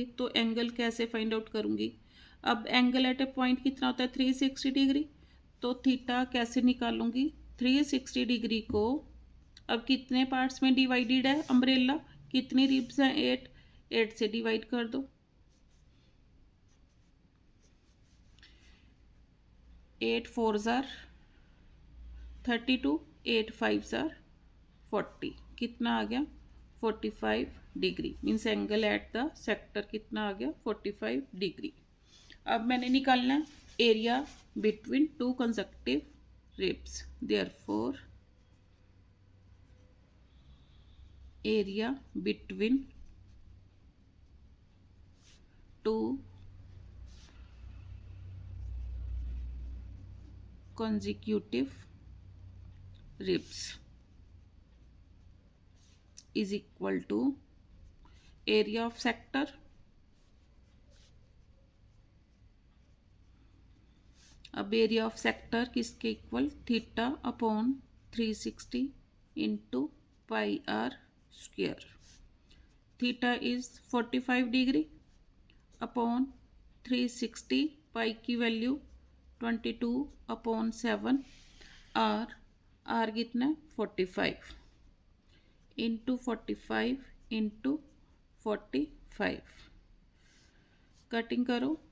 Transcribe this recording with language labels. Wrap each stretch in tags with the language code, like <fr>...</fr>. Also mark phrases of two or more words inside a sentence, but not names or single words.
<hi>तो एंगल कैसे</hi> <en>find out</en> <hi>करूँगी, अब</hi> <en>angle at a point</en> <hi>कितना होता है 360 डिग्री, तो थीटा कैसे निकालूंगी 360 डिग्री को अब कितने पार्ट्स में डिवाइडेड है अम्ब्रेला, कितनी रिब्स हैं 8, 8 से डिवाइड कर दो।</hi> <en>8 4s are 32 8 5s are 40,</en> <hi>कितना आ गया 45 डिग्री,</hi> <en>means angle at the sector</en> <hi>कितना आ गया 45 डिग्री। अब मैंने निकालना है</hi> <en>area between two consecutive ribs, therefore area between two consecutive ribs is equal to area of sector,</en> <hi>अब</hi> <en>area of sector</en> <hi>किसके इक्वल,</hi> <en>theta upon 360 into pi r square. theta is 45 degree upon 360,</en> <hi>पाई की वैल्यू 22 अपॉन 7, आर कितना है 45 इंटू 45 इंटू 45 5 कटिंग करो</hi>